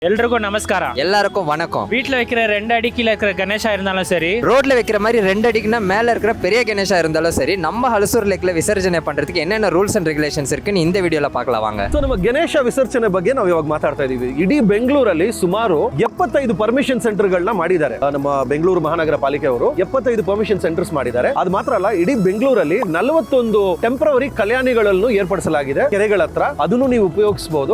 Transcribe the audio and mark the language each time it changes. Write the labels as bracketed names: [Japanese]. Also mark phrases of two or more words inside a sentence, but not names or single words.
[Tamil] எல்லோருக்கும் நமஸ்காரம். எல்லாருக்கும் வணக்கம். வீட்டில் வைக்கிற 2 அடிக்கில் இருக்கிற கணேஷா இருந்தாலும் சரி, ரோட்ல வைக்கிற மாதிரி 2 அடிக்குன்னா மேல இருக்கிற பெரிய கணேஷா இருந்தாலும் சரி, நம்ம ஹலசூர் லேக்ல விசர்ஜನೆ பண்றதுக்கு என்னென்ன [English] rules and regulations [Tamil] இருக்குன்னு இந்த வீடியோல பார்க்கலாம் வாங்க. [Kannada] ಸೊ ನಮ್ಮ ಗಣೇಶ ವಿಸರ್ಜನೆ ಬಗ್ಗೆ ನಾವು ಇವಾಗ ಮಾತಾಡ್ತಾ ಇದೀವಿ. ಇಡೀ ಬೆಂಗಳೂರಲ್ಲಿ ಸುಮಾರು 75 ಪರ್ಮಿಷನ್ ಸೆಂಟರ್ಗಳನ್ನ ಮಾಡಿದ್ದಾರೆ. ನಮ್ಮ ಬೆಂಗಳೂರು ಮಹಾನಗರ ಪಾಲಿಕೆ ಅವರು 75 ಪರ್ಮಿಷನ್ ಸೆಂಟರ್ಸ್ ಮಾಡಿದ್ದಾರೆ. ಅದು ಮಾತ್ರ ಅಲ್ಲ, ಇಡೀ ಬೆಂಗಳೂರಲ್ಲಿ 41 ಟೆಂಪರರಿ ಕಲ್ಯಾಣಿಗಳನ್ನು ಏರ್ಪಡಿಸಲಾಗಿದೆ ಕೆರೆಗಳ ಹತ್ರ. ಅದನ್ನು ನೀವು ಉಪಯೋಗಿಸಬಹುದು.